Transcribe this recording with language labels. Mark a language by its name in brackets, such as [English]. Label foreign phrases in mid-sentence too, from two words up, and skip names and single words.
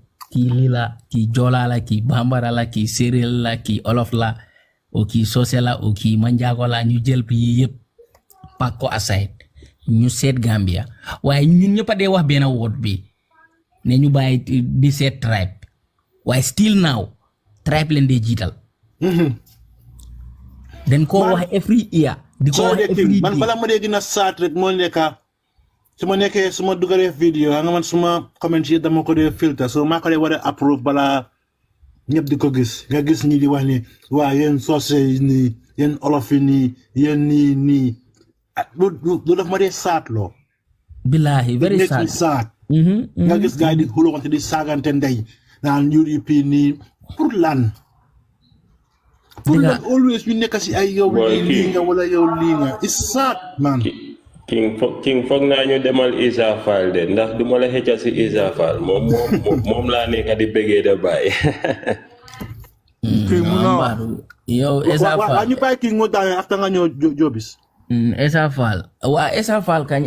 [Wolof] kii lii la kii Joola la kii Bambara la kii Séeréer la kii Olof la o kii Sose la o kii Manjaago la ñu jël yi yëpp pak ko aside ñu seet Gambia waaye ñun ñëpp a dee wax benn woot bi ne ñu bàyyi di seet tribe waaye [English] still now [Wolof] tribe leen dee jiital dañ ko wax [English] every year [Wolof] di ko wax [English] every day [Wolof] man bala ma dee gina saat rek moo nekka su ma nekkee su ma dugalee vidéo nga man suma comment yi dama ko dee filter so maa ko dee war a approve bala ñëpp di ko gis nga gis ñi di wax ni waa yéen soose ni yéen olof yi nii yéen nii lu def ma dee saat loo. [English] Billahi very sad. [Wolof] Saat. Nga gis gars yi di xulóoxante di saagante ndey naan UDP nii pour lan. Pour lan always ñu nekk si ay yow lii nga wala yow lii nga [English] it's sad man. [Wolof] King foog naa ñu demal Issa Faal de ndax du ma la xëcca si Issa Faal moom laa nekk di bëggee de bàyyi. yow Issa Faal waa ñu bàyyi King moo daane after nga ñëw Jobis. Issa Faal waa Issa Faal kañ.